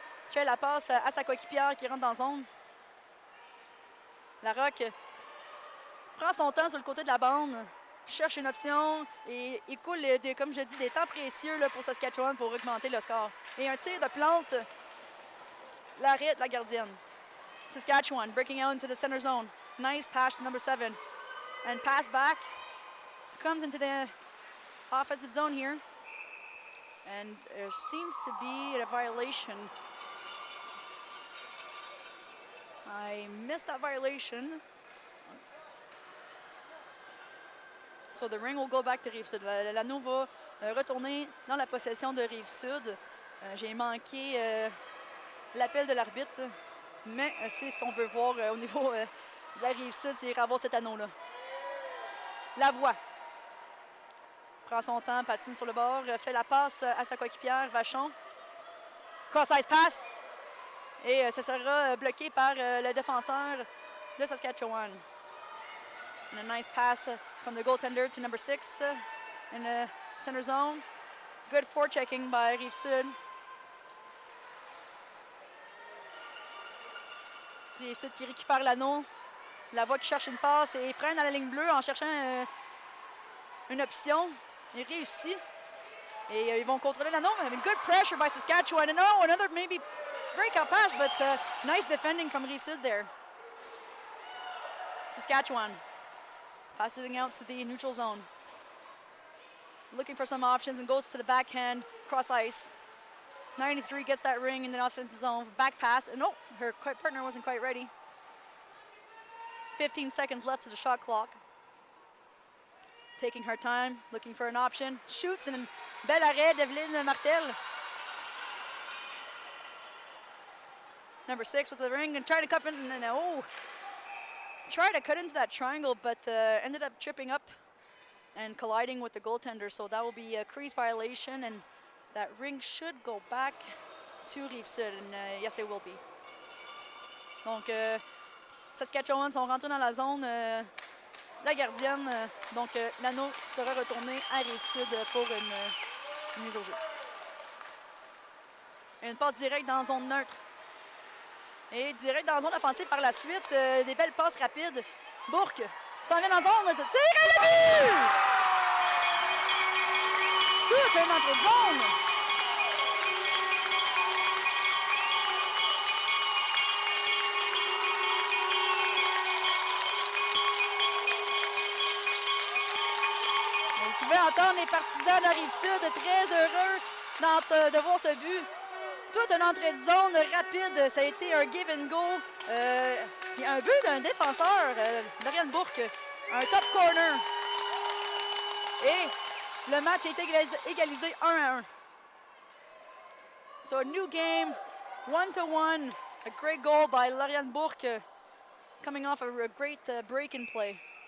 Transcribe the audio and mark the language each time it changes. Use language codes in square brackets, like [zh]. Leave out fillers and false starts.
[fr] Fait la passe à sa coéquipière qui rentre dans la zone. La Rock prend son temps sur le côté de la bande. Cherche une option et écoule, comme je dis, des temps précieux là, pour Saskatchewan pour augmenter le score. Et un tir de plante. L'arrêt de la gardienne. [en] Saskatchewan breaking out into the center zone. Nice pass to number 7. And pass back. Comes into the offensive zone here. And there seems to be a violation. I missed that violation. So the ring will go back to Rive-Sud. [fr] L'anneau va retourner dans la possession de Rive-Sud. J'ai manqué l'appel de l'arbitre, mais c'est ce qu'on veut voir au niveau de la Rive-Sud, c'est avoir cet anneau-là. La voix. Prend son temps, patine sur le bord, fait la passe à sa coéquipière, Vachon. [en] Cross-ice pass. [fr] Et ce sera bloqué par le défenseur de Saskatchewan. [en] And a nice pass from the goaltender to number 6 in the center zone. Good forechecking by Rive-Sud. [fr] Rive-Sud qui récupère l'anneau. La voix qui cherche une passe et freine à la ligne bleue en cherchant une option. Il réussit. Et ils vont contrôler l'anneau. [en] Good pressure by Saskatchewan. And oh, another maybe breakout pass, but nice defending from Rive-Sud there. Saskatchewan passing out to the neutral zone. Looking for some options and goes to the backhand, cross ice. 93 gets that ring in the offensive zone. Back pass, and oh, her partner wasn't quite ready. 15 seconds left to the shot clock. Taking her time, looking for an option. Shoots, and [fr] bel arrêt d'Evelyne Martel. [en] Number 6 with the ring and trying to cut in, and oh, tried to cut into that triangle, but ended up tripping up and colliding with the goaltender. So that will be a crease violation, and that ring should go back to Rive-Sud, and yes, it will be. [fr] Donc, Saskatchewan sont rentrés dans la zone la gardienne. Donc, l'anneau sera retourné à Rive-Sud pour une mise au jeu. Une passe directe dans la zone neutre. Et direct dans la zone offensive par la suite. Des belles passes rapides. Bourque s'en vient dans la zone. Tire et le but! Tout un entrée de zone. Vous pouvez entendre les partisans de la Rive-Sud très heureux de voir ce but. Toute une entrée de zone rapide. Ça a été un [en] give and go. [fr] Puis un but d'un défenseur, Dorian Bourque. Un top corner. Et le match a été égalisé 1-1. [en] So a new game, 1-1. A great goal by Lorian Bourque. Coming off a great break and play.